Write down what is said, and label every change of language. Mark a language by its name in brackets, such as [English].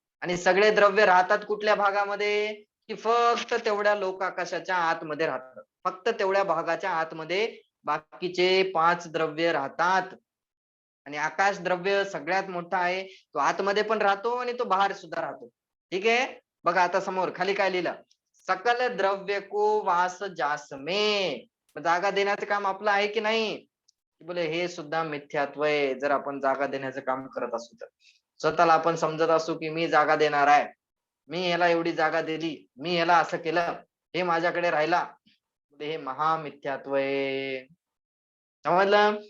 [Marathi] आणि सगळे द्रव्य राहतात कुठल्या भागामध्ये? की फक्त तेवढ्या लोक आकाशाच्या आतमध्ये राहतात. फक्त तेवढ्या भागाच्या आतमध्ये बाकीचे 5 द्रव्य राहतात. आणि आकाश द्रव्य सगळ्यात मोठा आहे. तो आतमध्ये पण राहतो आणि तो बाहेर सुद्धा राहतो. ठीक आहे? बघा आता समोर खाली काय लिहिलं? [Hindi] सकल द्रव्य को वास जास में. [Marathi] जागा देण्याचं काम आपलं आहे की नाही? बोले हे सुद्धा मिथ्यात्व आहे. जर आपण जागा देण्याचं काम करत असू तर स्वतःला आपण समजत असू की मी जागा देणार आहे, मी याला एवढी जागा दिली, मी याला असं केलं, हे माझ्याकडे राहिला, हे महामिथ्यात्व आहे. समजलं?